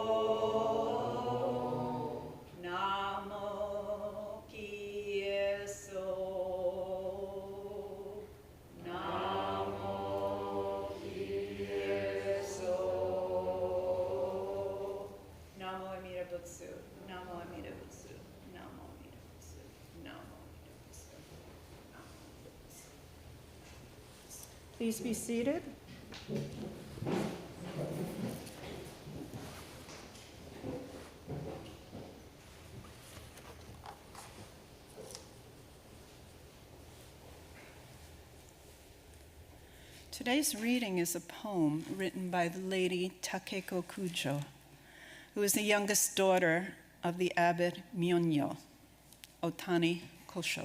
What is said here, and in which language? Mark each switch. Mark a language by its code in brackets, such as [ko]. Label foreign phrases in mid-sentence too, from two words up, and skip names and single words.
[ja] 南無帰依僧. 南無帰依僧. 南無阿弥陀仏. 南無阿弥陀仏。南無阿弥陀仏. 南無阿弥陀仏。南無阿弥陀仏. [en] Please be seated. Today's reading is a poem written by the lady Takeko Kujo, who is the youngest daughter of the abbot Myonyo, Otani Kosho.